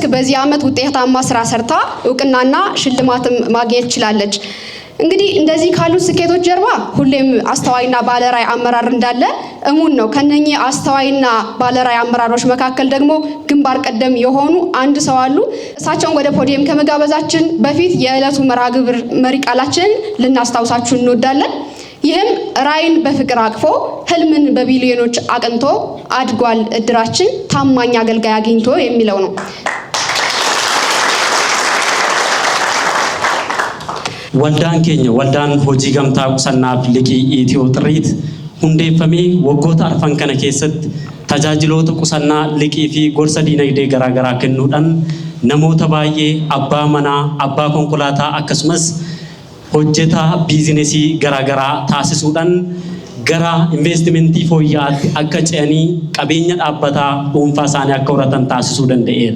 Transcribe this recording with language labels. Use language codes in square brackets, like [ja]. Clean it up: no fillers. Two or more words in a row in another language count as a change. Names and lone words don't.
[am] በዚህ ዓመት ውጤታማ ስራ ሰርታ እውቅናና ሽልማትም ማግኘት ችላለች። እንግዲህ እንደዚህ ካሉት ስኬቶች ጀርባ ሁሌም አስተዋይና ባለራዕይ አመራር እንዳለ እሙን ነው። ከነኚህ አስተዋይና ባለራዕይ አመራሮች መካከል ደግሞ ግንባር ቀደም የሆኑ አንድ ሰው አሉ። እሳቸውን ወደ ፖዲየም ከመጋበዛችን በፊት የዕለቱ መርሃ ግብር መሪ ቃላችንን ልናስታውሳችሁ እንወዳለን። ይህም ራዕይን በፍቅር አቅፎ ህልምን በቢሊዮኖች አቅንቶ አድጓል እድራችን ታማኝ አገልጋይ አግኝቶ የሚለው ነው። [om] Waldaan keenya waldaan hojii gamtaa qusannaaf liqii Itiyoo Xirriit hundeeffamee waggoota arfan kana keessatti tajaajiloota qusannaa liqii fi gorsa diinagdee garaagaraa kennuudhaan namoota baay'ee abbaa manaa, abbaa konkolaataa akkasumas hojjetaa biizinesii garaagaraa taasisuudhaan gara investimentii fooyya'aatti akka ce'anii qabeenya dhaabbataa dhuunfaa isaanii akka horatan taasisuu danda'eera.